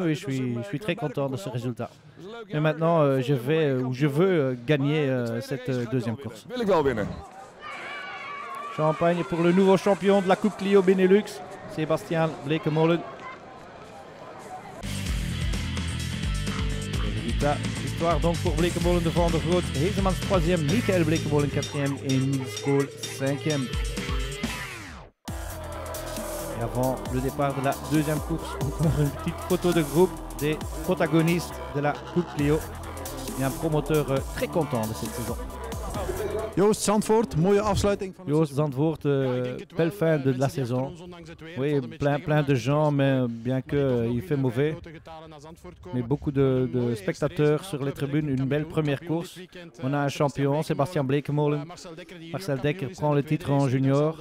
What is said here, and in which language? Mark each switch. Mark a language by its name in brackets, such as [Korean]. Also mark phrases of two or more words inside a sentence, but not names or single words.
[French] Oui, je suis très content de ce résultat. Et maintenant, je veux gagner cette deuxième course. Champagne pour le nouveau champion de la Coupe Clio Benelux, Sébastien Bleekemolen. Résultat, victoire donc pour Bleekemolen devant de Rood. Heesemans 3e, Michael Bleekemolen 4e et Niels Kool 5e. Et avant le départ de la deuxième course, encore une petite photo de groupe des protagonistes de la Coupe Clio. Et un promoteur très content de cette saison. [Dutch] Joost Zandvoort, mooie afsluiting. [French] Joost Zandvoort, belle fin de la saison. Oui, plein de gens, mais bien qu'il fait mauvais. Mais beaucoup de spectateurs sur les tribunes, une belle première course. On a un champion, Sébastien Bleekemolen. Marcel Dekker prend le titre en junior.